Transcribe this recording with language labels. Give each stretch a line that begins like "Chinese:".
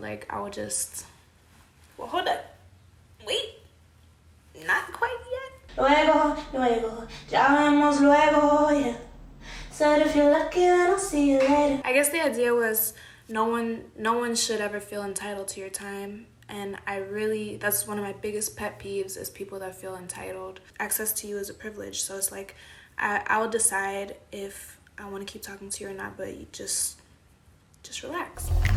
English: Like, I would just, well, hold up, wait, not quite yet.
Spanish: Luego, ya vemos luego, yeah.
English: Said if you're lucky, then I'll see you later. I guess the idea was no one should ever feel entitled to your time. And that's one of my biggest pet peeves, is people that feel entitled. Access to you is a privilege. So it's like, I'll decide if I want to keep talking to you or not, but you just relax.